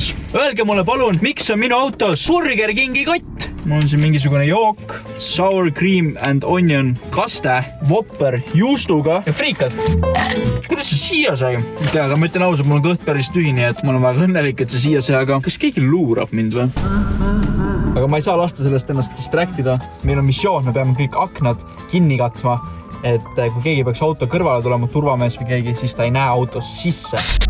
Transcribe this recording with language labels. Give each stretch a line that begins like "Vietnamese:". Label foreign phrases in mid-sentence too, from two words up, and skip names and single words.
Estonian: Öelge mulle palun, miks on minu autos Burger Kingi kott? Mul on siin mingisugune jook,
English: sour cream and onion
Estonian: kaste, Whopper juustuga ja friikad. Kuidas see siia sai? Aga ma ütlen ausalt, mul on kõht päris tühini, et mul on väga õnnelik, et see siia sai, aga kas keegi luurab mind või? Aga ma ei saa lasta sellest ennast distraktida. Meil on missioon, me peame kõik aknad kinni katma. Et kui keegi peaks auto kõrvale tulema, turvamees või keegi, siis ta ei näe autos sisse.